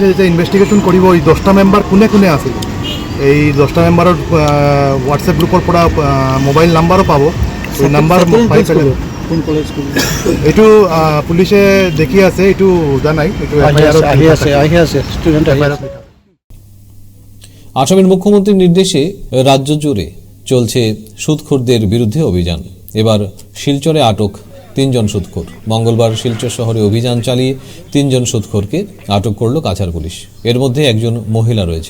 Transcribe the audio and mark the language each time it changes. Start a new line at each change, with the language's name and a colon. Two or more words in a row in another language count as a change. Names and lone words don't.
Assamese: যে ইনভেষ্টিগেশ্যন কৰিব এই 10টা মেম্বাৰ কোনে কোনে আছিল এই 10টা মেম্বাৰৰ
English: WhatsApp group
Assamese: পৰা
English: mobile number
Assamese: পাব এই নাম্বাৰ পাই পেলাই
English: কোন college school
Assamese: এইটো পুলিচে দেখি আছে এইটো জানাই এইটো আহি আছে ষ্টুডেণ্ট আহি আছে
Bangla: আসামের মুখ্যমন্ত্রীর নির্দেশে রাজ্য জুড়ে চলছে সুদখোরদের বিরুদ্ধে অভিযান। এবার শিলচরে আটক 3 জন সুদখোর। মঙ্গলবার শিলচর শহরে অভিযান চালিয়ে 3 জন সুদখোরকে আটক করল কাছাড় পুলিশ। এর মধ্যে একজন মহিলা রয়েছে।